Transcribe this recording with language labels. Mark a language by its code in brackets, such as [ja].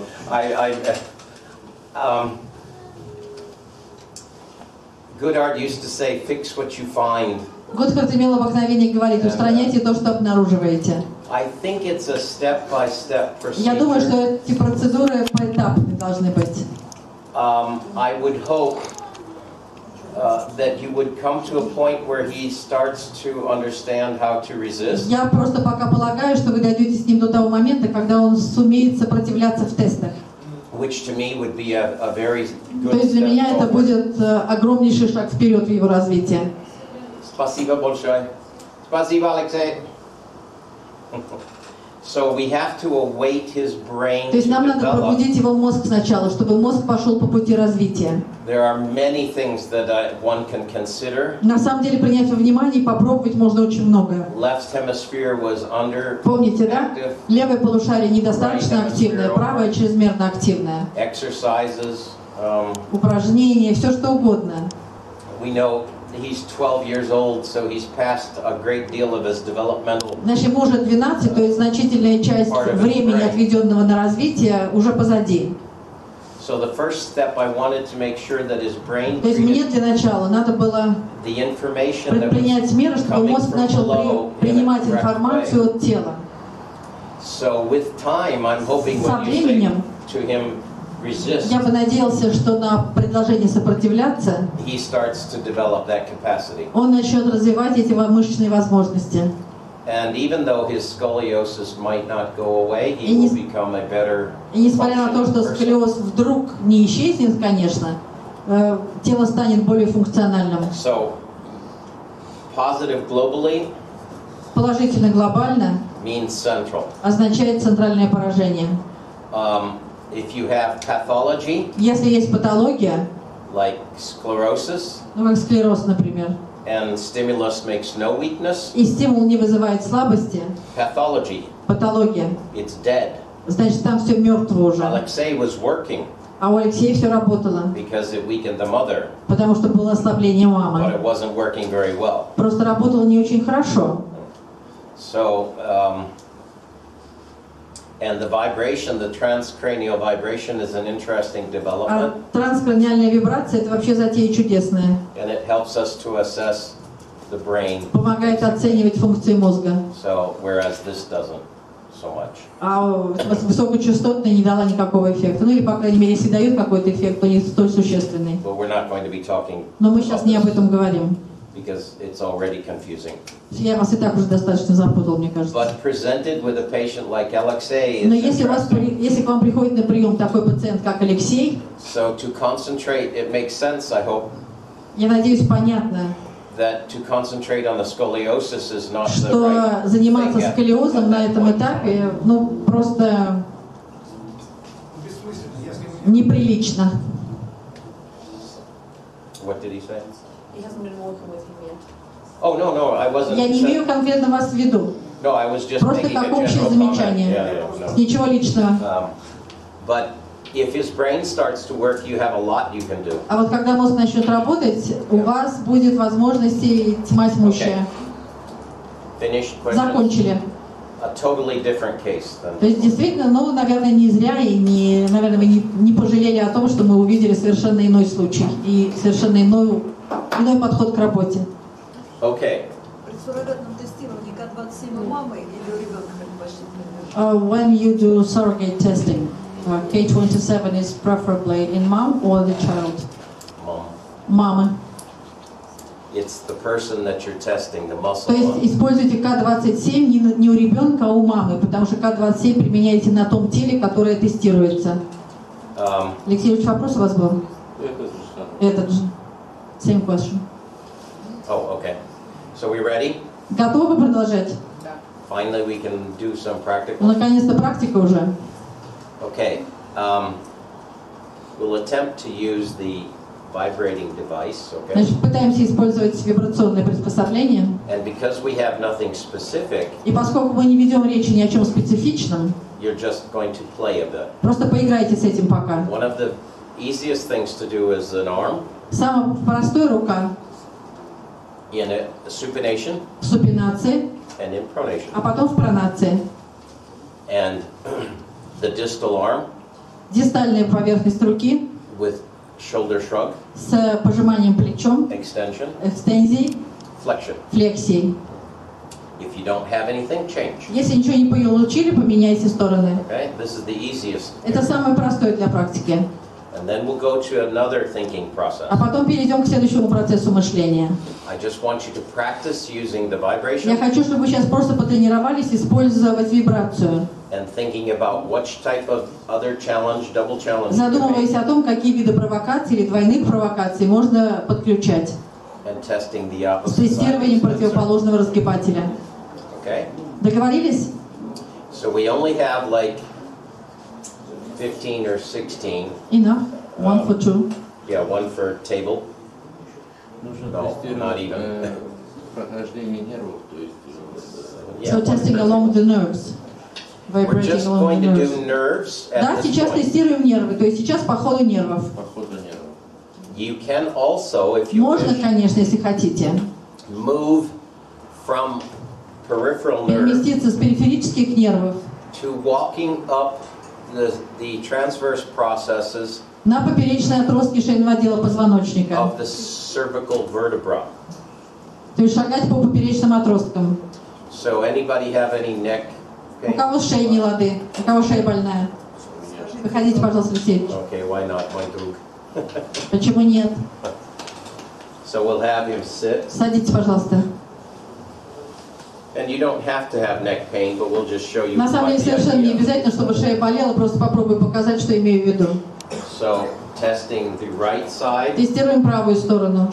[en] Yeah, Goodhart used to say, "Fix what you find." [ru] Готхард имел обыкновение говорить: устраняйте то, что обнаруживаете. [en] I think it's a step-by-step procedure. [ru] Я думаю, что эти процедуры поэтапные должны быть. [en] I would hope that you would come to a point where he starts to understand how to resist. [ru] Я просто пока полагаю, что вы дойдете с ним до того момента, когда он сумеет сопротивляться в тестах. [en] Which to me would be a very good [ru] То есть для меня [en] step [ru] это [en] forward. [ru] будет огромнейший шаг вперед в его развитии. Спасибо большое. Спасибо, Алексей. [en] So we have to await his brain [ru] То есть нам [en] to [ru] надо [en] develop. [ru] пробудить его мозг сначала, чтобы мозг пошел по пути развития. [en] There are many things that one can consider. [ru] На самом деле принять во внимание и попробовать можно очень много. [en] Left hemisphere was [ru] Помните, да? [en] underactive. [ru] Левое полушарие недостаточно активное, правое чрезмерно активное. [en] Exercises. [ru] Упражнения, все что угодно. [en] We know he's 12 years old, so he's passed a great deal of his developmental. [ru] Значит, ему уже 12, то есть значительная часть времени, отведенного на развитие, уже позади. [en] So the first step, I wanted to make sure that his brain [ru] То есть мне для начала надо было [en] the information that [ru] предпринять меры, чтобы [en] coming [ru] мозг [en] from [ru] начал [en] below [ru] принимать [en] in a correct [ru] информацию [en] way. [ru] от тела. [en] So with time, I'm hoping [ru] Со [en] when you say [ru] временем [en] to him, resist, [ru] я бы надеялся, что на предложение сопротивляться [en] he starts to develop that capacity. [ru] он начнет развивать эти мышечные возможности. [en] And even though his scoliosis might not go away, he [ru] И [en] will become a better [ru] И несмотря на то, что [en] functioning person. [ru] сколиоз вдруг не исчезнет, конечно, тело станет более функциональным. [en] So, positive globally [ru] Положительно глобально [en] means central. [ru] означает центральное поражение. [en] If you have pathology, [ru] Если есть патология, [en] like sclerosis, [ru] Ну, как склероз, например. [en] and stimulus makes no weakness, [ru] И стимул не вызывает слабости, [en] pathology, [ru] патология. [en] it's dead. [ru] Значит, там все мертво уже. [en] Alexei was working [ru] А у Алексея все работало, [en] because it weakened the mother, [ru] потому что было ослабление [en] but [ru] мамы. [en] it wasn't working very well. [ru] Просто работало не очень хорошо. [en] So, and the vibration, the transcranial vibration is an interesting [ru] А [en] development, [ru] транскраниальная вибрация – это вообще затея чудесная. [en] and it helps us to assess the brain. [ru] Помогает оценивать функции мозга. [en] So, whereas this doesn't so much. [ru] А высокочастотная не дала никакого эффекта. Ну или, по крайней мере, если дает какой-то эффект, то не столь существенный. [en] But we're not going to be talking [ru] Но мы сейчас не об этом говорим. [en] because it's already confusing. [ru] Я вас и так уже достаточно запутал, мне кажется. [en] But presented with a patient like Alexei [ru] Но [en] is [ru] если к вам приходит на прием такой пациент, как Алексей, [en] so to concentrate, it makes sense, I hope, [ru] я надеюсь, понятно, [en] that to concentrate on the scoliosis is not the [ru] что [en] right [ru] заниматься [en] thing at [ru] сколиозом на [en] that [ru] этом [en] point. [ru] этапе, ну, просто Бессмысленно, если мы... неприлично. [en] What did he say? He hasn't been working with him yet. Oh, no, I wasn't. [ru] Я не имею конкретно вас в виду. [en] No, I was just [ru] Просто [en] making a [ru] как общее [en] general [ru] замечание. [en] comment. Yeah, no. [ru] Ничего личного. [en] But if his brain starts to work, you have a lot you can do. [ru] А вот когда мозг начнет работать, у вас будет возможности тьма тьмущая. [en] Finished question? [ru] Закончили. [en] A totally different case than. [ru] То есть действительно, ну, наверное, не зря и не, наверное, вы не пожалели о том, что мы увидели совершенно иной случай и совершенно иной подход к работе. [en] Okay. [ru] При суррогатном тестировании К27 у мамы или у ребенка предпочтительно? [en] When you do surrogate testing, K27 is preferably in mom or the child? Mom. [ru] Мама. [en] It's the person that you're testing the muscle [ru] То есть [en] on. [ru] используйте К27 не у ребенка, а у мамы, потому что К27 применяете на том теле, которое тестируется. Алексей Ильич, вопрос у вас был? Этот же. [en] Same question. Oh, okay. So we ready? [ru] Готовы продолжать? [en] Finally, we can do some practical. [ru] Ну, наконец-то практика уже. [en] Okay. We'll attempt to use the vibrating device, okay? [ru] Значит, пытаемся использовать вибрационное приспособление. [en] And because we have nothing specific, [ru] И поскольку мы не ведем речи ни о чем специфичном, [en] you're just going to play a bit. [ru] просто поиграйте с этим пока. [en] One of the easiest things to do is an arm [ru] Самая простая рука [en] in a supination [ru] в супинации, [en] and in pronation. [ru] а потом в пронации. [en] And the distal arm [ru] Дистальная поверхность руки [en] with shoulder shrug, [ru] с пожиманием плечом, [en] extension, [ru] экстензией, [en] flexion. [ru] флексией. [en] If you don't have anything, change. [ru] Если ничего не получили, поменяйте стороны. [en] Okay? This is the easiest. [ru] Это самое простое для практики. [en] And then we'll go to another thinking process. [ru] А потом перейдем к следующему процессу мышления. [en] I just want you to practice using the vibration [ru] хочу, чтобы вы сейчас просто потренировались использовать вибрацию, [en] and thinking about which type of other challenge, double challenge, you can [ru] задумываясь [en] make, [ru] о том, какие виды провокаций или двойных провокаций можно подключать [en] and testing the [ru] с [en] opposite [ru] тестированием [en] side. [ru] противоположного разгибателя. [en] Okay? [ru] Договорились? [en] So we only have like 15 or 16. Enough. One for two. Yeah, one for table. [ru] Нужно [en] No, not [ru] тестировать [en] even. [ru] прохождение нервов, то есть. [en] Yeah, So one testing for- along the nerves. We're Vibrating just along going the to nerves. do nerves at [ru] Да, [en] this [ru] сейчас [en] point. [ru] тестируем нервы, то есть сейчас по ходу нервов. По ходу нервов. [en] You can also, if you [ru] Можно, [en] wish, [ru] конечно, если хотите, [en] move from peripheral nerve [ru] переместиться с периферических нервов [en] to walking up the transverse processes [ru] на поперечные отростки шейного отдела позвоночника. [en] of the cervical vertebra. [ru] То есть шагать по поперечным отросткам. [en] So anybody have any neck [ru] У [en] pain? [ru] кого шея не лады, у кого шея больная. Выходите, пожалуйста, Алексей. [en] Okay, why not, my друг? [ru] Почему нет? [en] So we'll have him sit. [ru] Садитесь, пожалуйста. [en] And you don't have to have neck pain, but we'll just show you [ru] На самом [en] what [ru] деле [en] the [ru] совершенно не [en] idea. [ru] обязательно, чтобы шея болела, просто попробую показать, что имею в виду. [en] So testing the right side, [ru] Тестируем правую сторону,